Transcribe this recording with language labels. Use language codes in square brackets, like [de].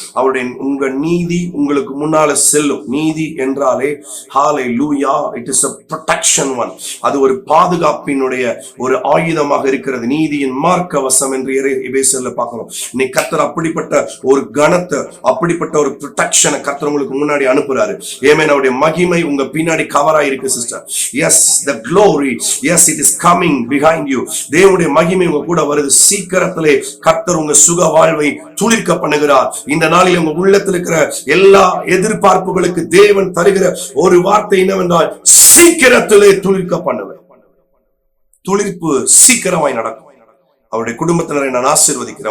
[ta] அவருடைய உங்க நீதி உங்களுக்கு முன்னால செல்லும். நீதி என்றாலே ஹல்லேலூயா, [en] It is a protection one. [ta] அது ஒரு பாதுகாப்பினுடைய ஒரு ஆயுதமாக இருக்கிறது. நீதியின் மார்க்கவசம் என்று எபேசியர்ல பார்க்கிறோம். நீ கர்த்தர் அப்படிப்பட்ட ஒரு கணத்தை, அப்படிப்பட்ட ஒரு ப்ரொடெக்ஷனை கர்த்தர் உங்களுக்கு முன்னாடி அனுப்புறாரு. ஏமேன். அவருடைய மகிமை உங்க பின்னாடி கவரா இருக்கு sister. [en] Yes, the glory, yes, it is coming behind you. [ta] தேவனுடைய மகிமை உங்க கூட வருது. சீக்கிரத்திலே கர்த்தர் உங்க சுக வாழ்வை துளிர்க்க பண்ணுகிறார். இந்த நாளில் உங்க உள்ளத்தில் இருக்கிற எல்லா எதிர்பார்ப்புகளுக்கு தேவன் தருகிற ஒரு வார்த்தை என்னவென்றால், சீக்கிரத்திலே துளிர்க்க பண்ணுவேன். துளிர்ப்பு சீக்கிரமாய் நடக்கும். அவருடைய குடும்பத்தினரை நான் ஆசீர்வதிக்கிறேன்.